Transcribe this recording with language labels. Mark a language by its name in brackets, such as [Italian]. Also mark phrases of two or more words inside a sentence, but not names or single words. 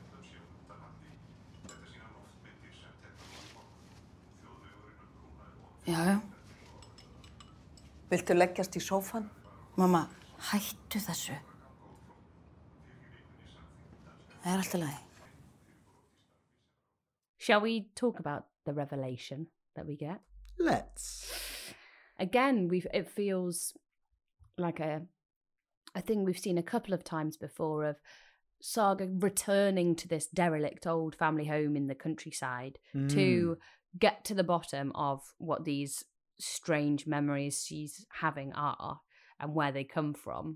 [Icelandic] Já. Viltu leggjast í sófann? Mamma, hættu þessu. Það allt í lagi. [English] Shall we talk about the revelation that we get? Let's. Again, it feels like a thing we've seen a couple of times before of Saga returning to this derelict old family home in the countryside to get to the bottom of what these strange memories she's having are and where they come from.